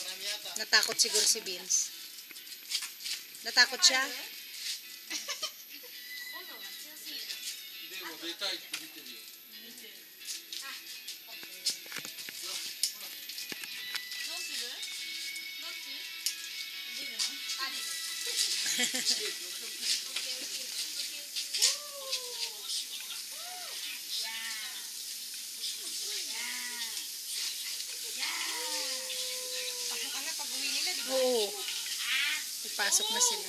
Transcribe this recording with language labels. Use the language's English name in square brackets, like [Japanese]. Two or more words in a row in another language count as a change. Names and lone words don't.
[Filipino] Natakot siguro si Vince. Natakot siya? [Japanese] 出たいって見てるよ。どうする？どっち？出るの？ [Filipino] Pasok ka na pag uwi nila, di ba? Oo. Ipasok na sila.